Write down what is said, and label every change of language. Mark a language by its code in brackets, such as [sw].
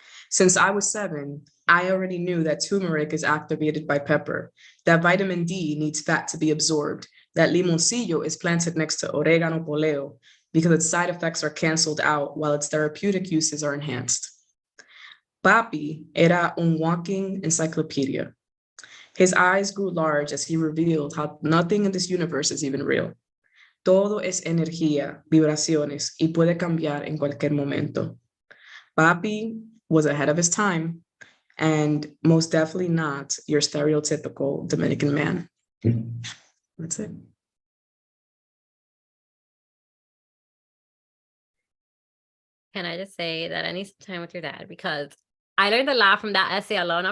[en] Since I was 7, I already knew that turmeric is activated by pepper, that vitamin D needs fat to be absorbed, that limoncillo is planted next to oregano poleo because its side effects are canceled out while its therapeutic uses are enhanced. Papi [es] era un [en] walking encyclopedia. His eyes grew large as he revealed how nothing in this universe is even real. [es] Todo es energía, vibraciones, y puede cambiar en cualquier momento. [en] Papi was ahead of his time and most definitely not your stereotypical Dominican man. That's it. Can I just say that I need some time with your dad, because I learned a lot from that essay alone.